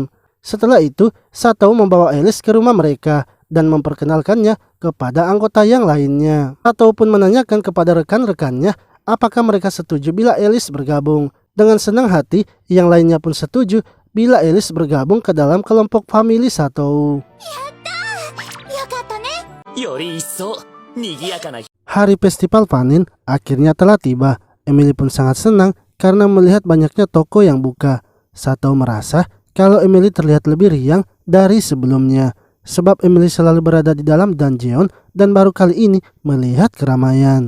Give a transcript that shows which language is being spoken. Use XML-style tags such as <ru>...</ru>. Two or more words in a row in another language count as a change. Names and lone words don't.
<id>Setelah itu, Satou membawa Alice ke rumah mereka dan memperkenalkannya kepada anggota yang lainnya. Satou pun menanyakan kepada rekan-rekannya apakah mereka setuju bila Alice bergabung. Dengan senang hati, yang lainnya pun setuju bila Alice bergabung ke dalam kelompok famili Satou.</id> <ja>よかったね。より一層賑やかな。</ja> <id>Hari festival panen akhirnya telah tiba. Emily pun sangat senang karena melihat banyaknya toko yang buka. Satou merasa kalau Emily terlihat lebih riang dari sebelumnya, sebab Emily selalu berada di dalam dungeon dan baru kali ini melihat keramaian.</id>